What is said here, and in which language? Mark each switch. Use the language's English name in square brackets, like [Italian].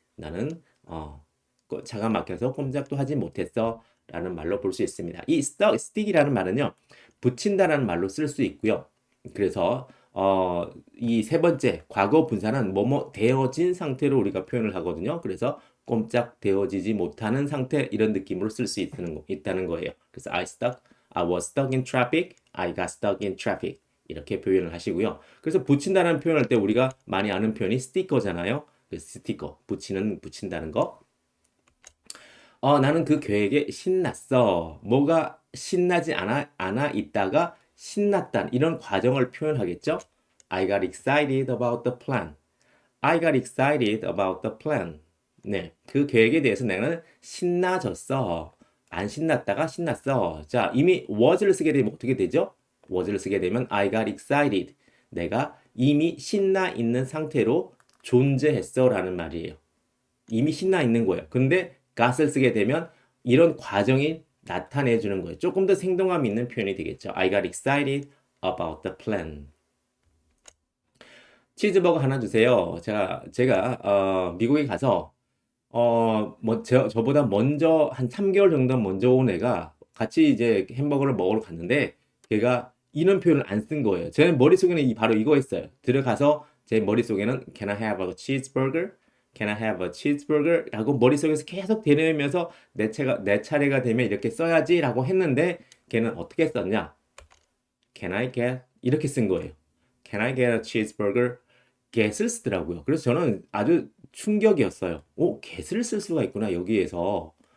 [Korean] 나는 차가 막혀서 꼼짝도 하지 못했어 라는 말로 볼 수 있습니다. 이 stick이라는 말은요, 붙인다라는 말로 쓸 수 있고요. 그래서 이 세 번째 과거 분사는 뭐뭐 되어진 상태로 우리가 표현을 하거든요. 그래서 꼼짝 되어지지 못하는 상태 이런 느낌으로 쓸 수 있다는 거예요. 그래서 [English] I was stuck in traffic, I got stuck in traffic [Korean] 이렇게 표현을 하시고요. 그래서 붙인다는 표현할 때 우리가 많이 아는 표현이 스티커잖아요. 스티커 붙인다는 거. 나는 그 계획에 신났어. 뭐가 신나지 않아 있다가 신났다. 이런 과정을 표현하겠죠? [English] I got excited about the plan. I got excited about the plan. [Korean] 네, 그 계획에 대해서 나는 신나졌어. 안 신났다가 신났어. 자, 이미 was를 쓰게 되면 어떻게 되죠? was를 쓰게 되면 [English] I got excited. [Korean] 내가 이미 신나 있는 상태로 존재했어 라는 말이에요. 이미 신나 있는 거예요. 근데 got을 쓰게 되면 이런 과정이 나타내 주는 거예요. 조금 더 생동감 있는 표현이 되겠죠. [English] I got excited about the plan. [Korean] 치즈버거 하나 주세요. 제가 미국에 가서 저보다 먼저 한 3개월 정도 먼저 온 애가 같이 이제 햄버거를 먹으러 갔는데 걔가 이런 표현을 안 쓴 거예요. 제 머릿속에는 바로 이거였어요. 들어가서 제 머릿속에는 [English] Can I have a cheeseburger? Can I have a cheeseburger? [Korean] 라고 머릿속에서 계속 되뇌면서 내 차례가 되면 이렇게 써야지 라고 했는데 걔는 어떻게 썼냐? [English] Can I get? [Korean] 이렇게 쓴 거예요. [English] Can I get a cheeseburger? [Korean] get을 쓰더라고요. 그래서 저는 아주 충격이었어요. get을 쓸 수가 있구나, 여기에서.